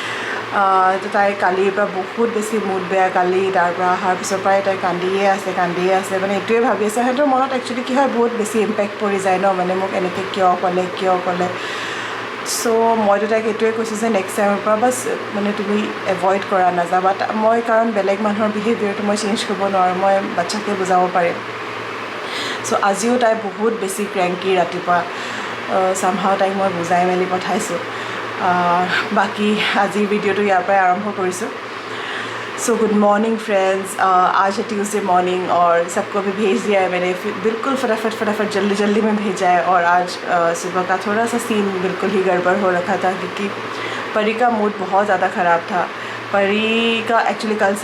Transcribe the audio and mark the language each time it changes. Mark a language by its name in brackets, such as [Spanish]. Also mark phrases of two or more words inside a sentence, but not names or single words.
[Assamese] তো তাই কালিৰ পৰা বহুত বেছি মুড বেয়া কালি তাৰ পৰা অহাৰ পিছৰ পৰাই তাই কান্দিয়ে আছে মানে এইটোৱে ভাবি আছে সিহঁতৰ মনত একচুৱেলি কি হয় বহুত বেছি ইম্পেক্ট পৰি যায় ন মানে মোক এনেকৈ কিয় ক'লে সো মইতো তাইক এইটোৱে কৈছোঁ যে [English] next timeৰ [Assamese] পৰা বাছ মানে তুমি এভইড কৰা নাযাবা মই কাৰণ বেলেগ মানুহৰ বিহেভিয়াৰটো মই চেঞ্জ কৰিব নোৱাৰোঁ মই বাচ্চাকে বুজাব পাৰিম সো আজিও তাই বহুত বেছি ক্ৰেংকি ৰাতিপুৱা চামহাও তাইক মই বুজাই মেলি পঠাইছোঁ [Hindi] बाकी आज वीडियो तो यार आरम्भ करूँ सो [English] good morning friends [Hindi] आज है [English] Tuesday morning [Hindi] और सबको भी भेज दिया है मैंने बिल्कुल फटाफट जल्दी में भेजा है और आज सुबह का थोड़ा सा सीन बिल्कुल ही गड़बड़ हो रखा था क्योंकि परी का मूड बहुत ज़्यादा ख़राब था परी का एक्चुअली कल से